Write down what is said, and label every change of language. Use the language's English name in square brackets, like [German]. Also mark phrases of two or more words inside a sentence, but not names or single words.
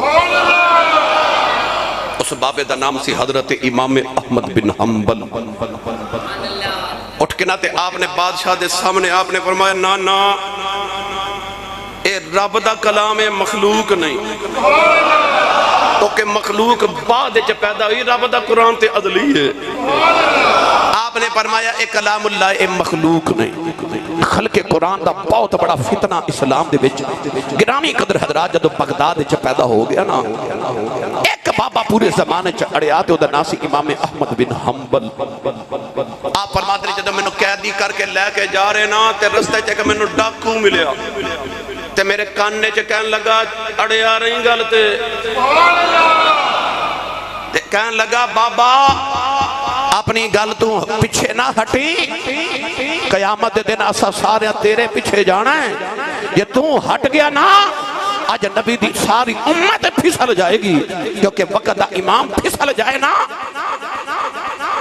[Punjabi] اس بابے دا نام سی حضرت امام احمد بن حنبل اٹھ کے ناتے آپ نے بادشاہ دے سامنے آپ نے فرمایا نا نا اے رب دا کلام ہے مخلوق نہیں تو کہ مخلوق بعد چ پیدا ہوئی رب دا قرآن تے عدلی ہے آپ نے فرمایا اے کلام اللہ اے مخلوق نہیں خلق قرآن دا بہت بڑا فتنہ اسلام دے وچ گرامی قدر حضرات جدو بغداد وچ پیدا ہو گیا نا ایک بابا پورے زمانے چ اڑیا تے اودا نام سی امام احمد بن حنبل آپ فرماتے ہیں جدو میں نے قیدی کر کے لے کے جا رہے نا تے رستے چ کہ میں نے ڈاکو ملیا تے میرے کاننے چ کہن لگا اڑیا رہی گل تے کہن لگا بابا اپنی گل تو پیچھے نہ ہٹی قیامت دن اسا سارے تیرے پیچھے جانا ہے یہ تو ہٹ گیا نا آج نبی دی ساری امت پھسل جائے گی کیونکہ وقت دا امام پھسل جائے نا